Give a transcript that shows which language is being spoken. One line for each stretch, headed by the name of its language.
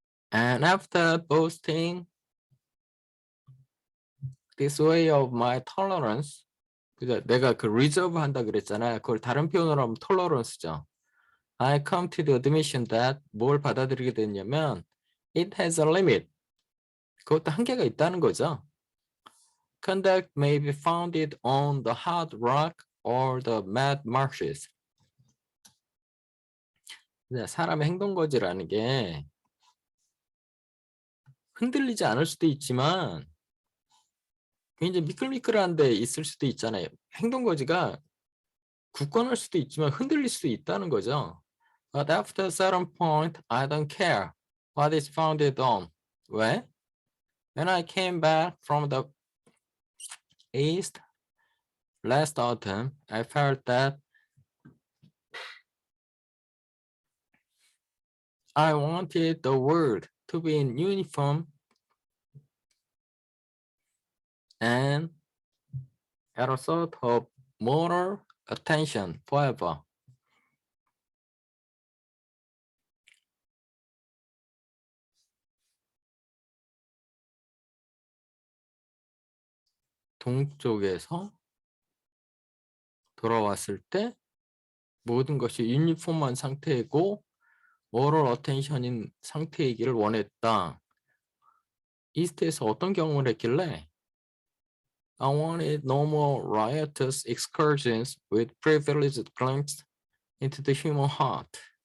English: And after boasting this way of my tolerance,
Korean: 그죠? 내가 그 reserve 한다 그랬잖아요. 그걸 다른 표현으로 하면 tolerance죠.
English: I come to the admission that
Korean: 뭘 받아들이게 됐냐면
English: it has a limit.
Korean: 그것도 한계가 있다는 거죠.
English: Conduct may be founded on the hard rock or the mad marshes.
Korean: 사람의 행동거지라는 게 흔들리지 않을 수도 있지만 굉장히 미끌미끌한 데 있을 수도 있잖아요. 행동거지가 굳건할 수도 있지만 흔들릴 수도 있다는 거죠.
English: But after a certain point, I don't care what is founded on.
Korean: 왜?
English: When I came back from the east last autumn, I felt that I wanted the world to be in uniform and at a sort of moral attention forever.
Korean: 동쪽에서 돌아왔을 때 모든 것이 유니폼한 상태이고 moral attention인 상태이기를 원했다. 이스트에서 어떤 경험을 했길래
English: I wanted no more riotous excursions with privileged glimpse into the human heart.